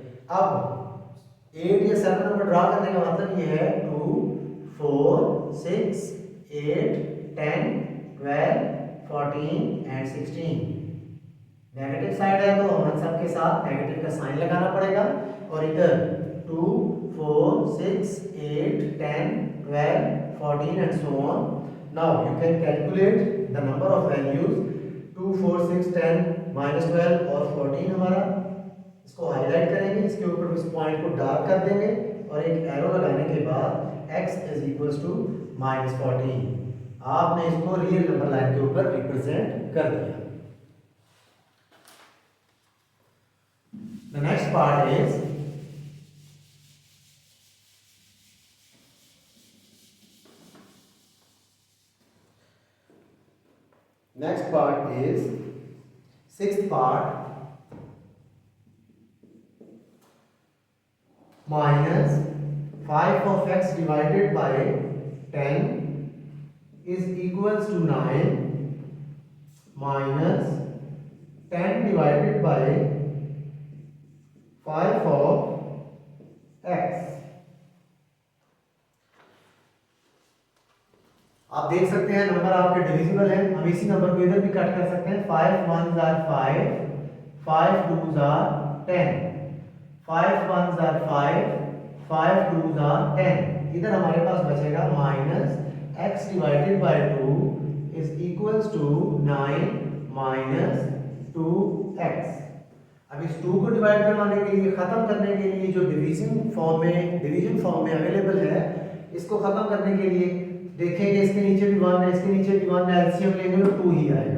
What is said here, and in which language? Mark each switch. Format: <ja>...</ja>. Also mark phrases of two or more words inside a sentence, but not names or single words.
<hi>अब 8 या 7 नंबर ड्रा करने का मतलब ये है 2 4 6 8 10 12 14 एंड 16।</hi> <en>negative side</en> <hi>है तो हम सब के साथ नेगेटिव का साइन लगाना पड़ेगा। और इधर 2 4 6 8 10 12 14</hi> <en>and so on. Now you can calculate the number of values.</en> <hi>2 4 6 10 -12 और 14 हमारा। इसको हाईलाइट करेंगे, इसके ऊपर इस पॉइंट को डार्क कर देंगे और एक एरो लगाने के बाद x</hi> <en>is equals to</en> <hi>-14। आपने इसको</hi> <en>real number line</en> <hi>के ऊपर रिप्रेजेंट कर दिया।</hi> <en>The next part is sixth part, minus 5 of x divided by 10 is equals to 9 minus 10 divided by 5 of x।</en> <hi>आप देख सकते हैं नंबर आपके डिविजिबल है। हम इसी नंबर को इधर भी कट कर सकते हैं।</hi> <en>5 1s are 5 5 2s are 10 5 1s are 5 5 2s are 10।</en> <hi>इधर हमारे पास बचेगा</hi> <en>minus x divided by 2 is equals to 9 minus 2x.</en> <hi>अब इस 2 को डिवाइड करवाने के लिए, खत्म करने के लिए जो</hi> <en>division form</en> <hi>में अवेलेबल है, इसको खत्म करने के लिए देखेंगे इसके नीचे भी 1 है, इसके नीचे भी 1 है, एलसीएम लेंगे तो 2 ही आएगा।</hi>